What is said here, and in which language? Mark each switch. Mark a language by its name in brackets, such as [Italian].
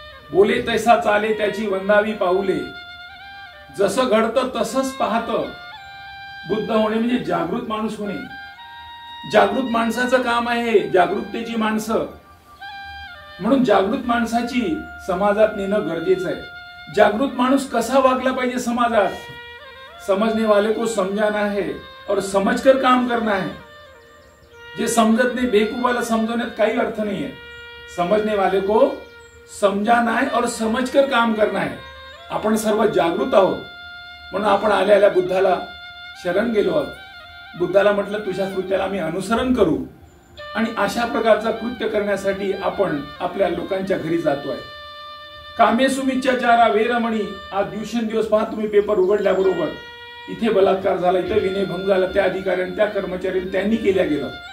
[Marathi] बोले तैसा चाले त्याची वंदावी पाऊले. जसं घडतं तसंच पाहतं. बुद्ध होणे म्हणजे जागृत माणूस होणे. जागृत माणसाचं काम आहे, जागृततेची माणसं. म्हणून जागृत माणसाची समाजात नेणं गरजेचं आहे. जागृत माणूस कसा वागला पाहिजे समाजात. [Hindi] समझने वाले को समझाना है और समझकर काम करना है. [Marathi] जे समजत नाही बेवकूफाला समजवण्यात काही अर्थ नाही आहे. [Hindi] समझने वाले को समझाना है और समझकर काम करना है. [Marathi] आपण सर्व जागृत आहोत म्हणून आपण आलेल्या बुद्धाला शरण गेलो आहोत. बुद्धाला म्हटलं तुझ्या कृत्याला मी अनुसरण करू. आणि अशा प्रकारचं कृत्य करण्यासाठी आपण आपल्या लोकांच्या घरी जातोय. [Pali] कामेसु मिच्छाचारा वेरमणी. [Marathi] आज दिवसेंदिवस पहा तुम्ही पेपर उघडल्याबरोबर इथे बलात्कार झाला, इथे विनयभंग झाला, त्या अधिकाऱ्यांनी त्या कर्मचाऱ्यांनी त्यांनी केल्या गेलं.